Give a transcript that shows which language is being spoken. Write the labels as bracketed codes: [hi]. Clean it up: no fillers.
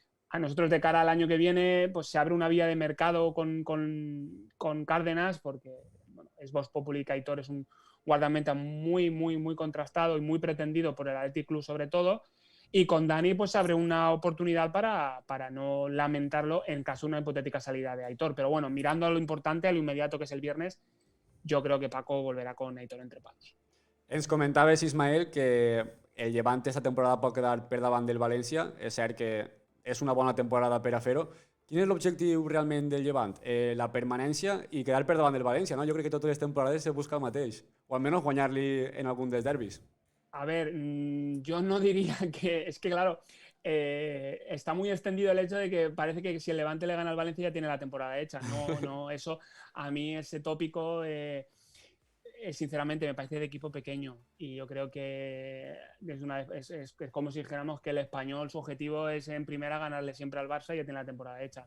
[es] A nosotros de cara al año que viene pues se abre una vía de mercado con Cárdenas porque bueno, es Vox Populi que Aitor es un guardameta muy, muy, muy contrastado y muy pretendido por el Athletic Club sobre todo. Y con Dani pues se abre una oportunidad para no lamentarlo en caso de una hipotética salida de Aitor. Pero bueno, mirando a lo importante, a lo inmediato que es el viernes, yo creo que Paco volverá con Aitor entre palos. [ca] Ens comentaves, Ismael, que el Levante esta temporada pot quedar per davant del València. És cert que és una bona temporada per a fer-ho. Quin és l'objectiu realment del Llevant? La permanència i quedar per davant del València, no? Jo crec que totes les temporades se busca el mateix, o almenys guanyar-li en algun dels derbis. [es] A ver, yo no diría que... Es que claro, está muy extendido el hecho de que parece que si el Levante le gana al Valencia ya tiene la temporada hecha. No, eso a mí ese tópico, sinceramente, me parece de equipo pequeño. Y yo creo que es como si dijéramos que el Español, su objetivo es en primera ganarle siempre al Barça y ya tiene la temporada hecha.